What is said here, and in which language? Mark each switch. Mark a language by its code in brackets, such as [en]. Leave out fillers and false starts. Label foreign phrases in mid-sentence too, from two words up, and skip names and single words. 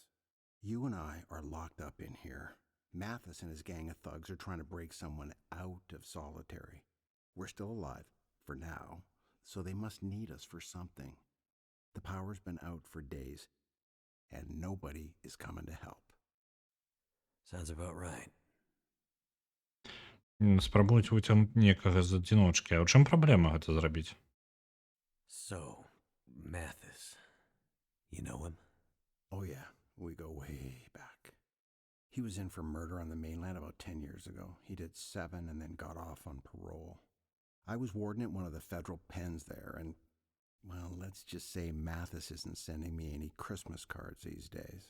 [en] You and I are locked up in here. Mathis and his gang of thugs are trying to break someone out of solitary. We're still alive, for now, so they must need us for something. The power's been out for days, and nobody is coming to help. Sounds about right. [be] Спрабуюць выцягнуць некага з адзіночкі. А ў чым праблема гэта зрабіць? [en] So, Mathis. You know him? Oh yeah, we go way back. He was in for murder on the mainland about 10 years ago. He did 7 and then got off on parole. I was warden at one of the federal pens there, and, well, let's just say Mathis isn't sending me any Christmas cards these days.